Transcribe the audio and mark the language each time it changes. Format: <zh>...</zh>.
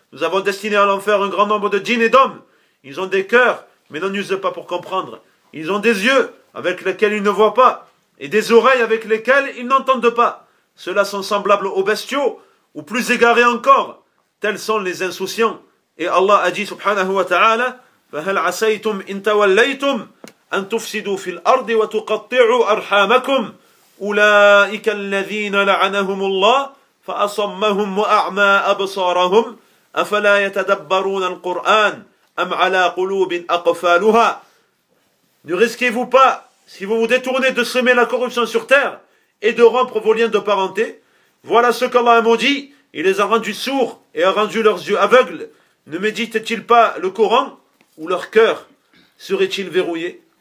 <fr>Nous avons destiné à l'enfer un grand nombre de djinns et d'hommes. Ils ont des cœurs, mais n'en usent pas pour comprendre. Ils ont des yeux avec lesquels ils ne voient pas et des oreilles avec lesquelles ils n'entendent pas. Ceux-là sont semblables aux bestiaux, ou plus égarés encore, tels sont les insouciants. Et Allah a dit,</fr> <ar>subhanahu wa ta'ala, فَهَلْ عَسَيْتُمْ إِنْ تَوَلَّيْتُمْ أَنْ تُفْسِدُوا فِي الْأَرْضِ وَتُقَطِّعُوا أَرْحَامَكُمْ أُولَئِكَ الَّذِينَ لَعَنَهُمُ اللَّهِ فَأَصَمَّهُمْ وَأَعْمَى أَبْصَارَهُمْ أَفَلَا يَتَدَبَّرُونَ الْقُرْآنَ أَمْ عَلَى قُلُوبٍ أَقْفَالُهَا.</ar> <fr>Ne risquez-vous pas, si vous vous détournez, de semer la corruption sur terre et de rompre vos liens de parenté? Voilà ce qu'Allah a maudit, il les a rendus sourds et a rendu leurs yeux aveugles. Ne méditent-ils pas le Coran, ou leur cœur serait-il verrouillé?</fr>